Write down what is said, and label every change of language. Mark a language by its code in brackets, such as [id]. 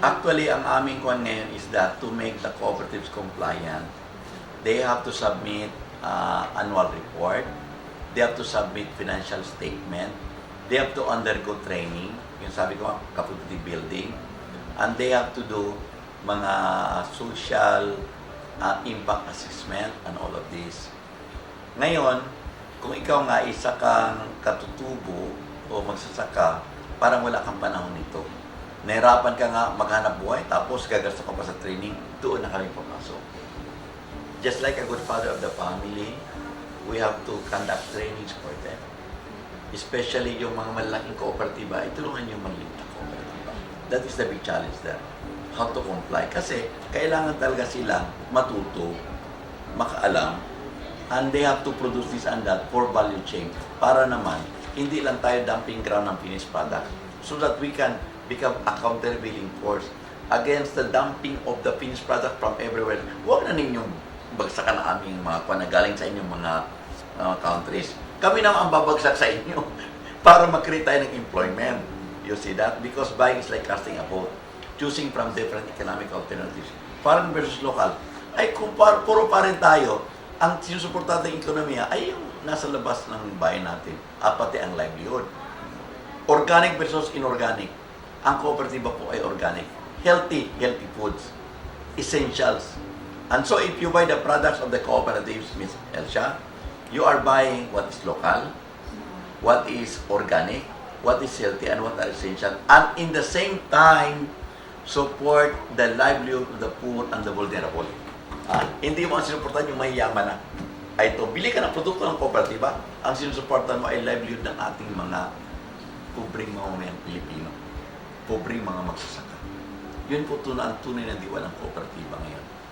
[en] Actually, [tl] ang aming kwan ngayon [en] is that to make the cooperatives compliant, they have to submit annual report, they have to submit financial statement, they have to undergo training, [tl] yung sabi ko, [en] capacity building, and they have to do mga social impact assessment and all of this. [tl] Ngayon, kung ikaw nga isa kang katutubo o magsasaka, parang wala kang panahon nito. Nahirapan ka nga maghanap buhay, tapos gagasto ka pa sa training, doon na kami papasok. [en] Just like a good father of the family, we have to conduct trainings for them. [tl] Especially yung mga malaking kooperatiba, itulungan yung maliit na kooperatiba. [en] That is the big challenge there. How to comply. [tl] Kasi kailangan talaga silang matuto, makaalam, [en] and they have to produce this and that for value chain. [tl] Para naman, hindi lang tayo dumping ground ng finished product. [en] So that we can become a countervailing force against the dumping of the finished product from everywhere. [tl] Huwag na ninyong bagsakan na aming mga panagaling sa inyong mga countries. Kami naman ang babagsak sa inyo para mag-create tayo ng employment. [en] You see that? Because buying is like casting a vote. Choosing from different economic alternatives. Foreign versus local. [tl] Ay kung puro pa rin tayo, ang sinusuportado ng ekonomiya ay yung nasa labas ng bayan natin. At pati ang [en] livelihood. Organic versus inorganic. [tl] Ang kooperatiba po ay organic. [en] Healthy foods. Essentials. And so if you buy the products of the cooperatives, Ms. Elsia, You are buying what is local, what is organic, what is healthy, and what are essential. And in the same time, support the livelihood of the poor and the vulnerable. [tl] Hindi mo ang sinuportan yung mayayaman na. Ay ito, bili ka ng produkto ng kooperatiba, ang sinusuportan mo ay livelihood ng ating mga pobreng mamamayang Pilipino, pobreng mga magsasaka. Yun po ang tunay na diwa ng kooperatiba ngayon.